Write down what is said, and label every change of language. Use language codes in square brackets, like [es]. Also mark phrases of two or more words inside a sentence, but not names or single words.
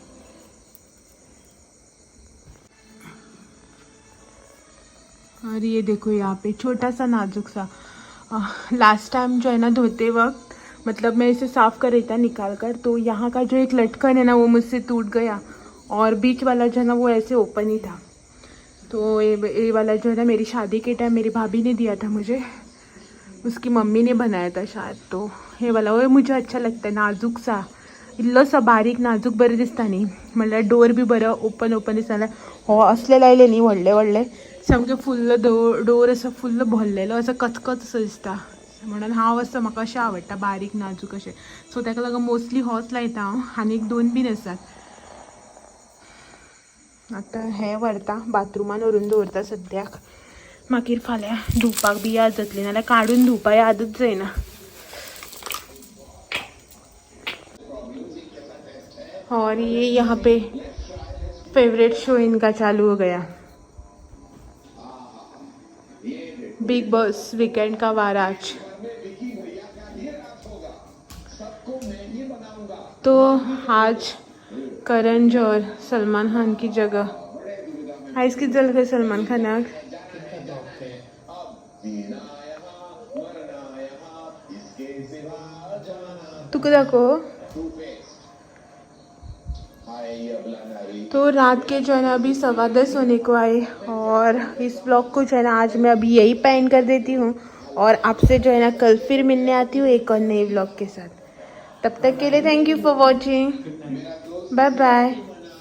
[hi] और ये देखो यहाँ पे छोटा सा नाजुक सा, [en] last time [hi] जो है ना धोते वक्त, मतलब मैं इसे साफ़ कर रही था निकाल कर, तो यहाँ का जो एक लटकन है ना वो मुझसे टूट गया, और बीच वाला जो है ना वो ऐसे ओपन ही था। तो ये वाला जो है ना मेरी शादी के टाइम मेरी भाभी ने दिया था मुझे, उसकी मम्मी ने बनाया था शायद। तो ये वाला वो मुझे अच्छा लगता है, नाजुक सा, [kok] इल्लोसा बारीक नाजूक बरें दिसता न्ही, म्हणल्यार डोर बी बरो ओपन ओपन दिसता। हो असले लायले न्ही व्हडले व्हडले, सामके फुल्ल डोर असो फुल्ल भरलेलो असो कचकच असो दिसता, म्हणून हांव असो म्हाका अशें आवडटा बारीक नाजूक अशें। सो ताका लागून मोस्टली होच लायता हांव, आनीक दोन बीन आसात। आतां हें व्हरता बाथरुमान व्हरून दवरता सद्याक, मागीर फाल्यां धुवपाक बी याद जातली, नाल्यार काडून धुवपाक यादच जायना। [hi] और ये यहाँ पे [en] favourite show [hi] इनका चालू हो गया, बिग बॉस वीकेंड का वार आज। तो आज करण जौहर सलमान खान की जगह [kok] आयज कितें जालें खंय सलमान खानाक, तुका दाखो। [hi] तो रात के जो है ना अभी 10:15 होने को आए, और इस ब्लॉग को जो है ना आज मैं अभी यही पेंड कर देती हूँ, और आपसे जो है ना कल फिर मिलने आती हूँ एक और नए ब्लॉग के साथ। तब तक के लिए [en] thank you for watching, bye bye.